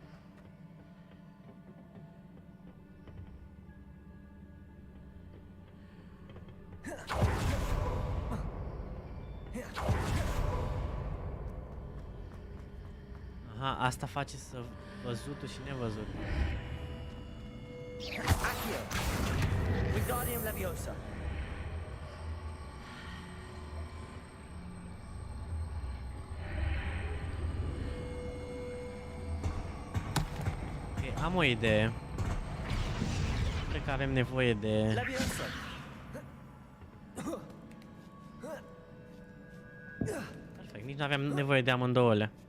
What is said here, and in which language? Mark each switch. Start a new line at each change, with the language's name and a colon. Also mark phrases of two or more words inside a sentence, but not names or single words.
Romanian: Aha, asta face să văzutul și nevăzutul. Accio. Wingardium Leviosa. Ok, am o idee. Cred că avem nevoie de... Leviosa. Perfect, nici nu aveam nevoie de amândouăle.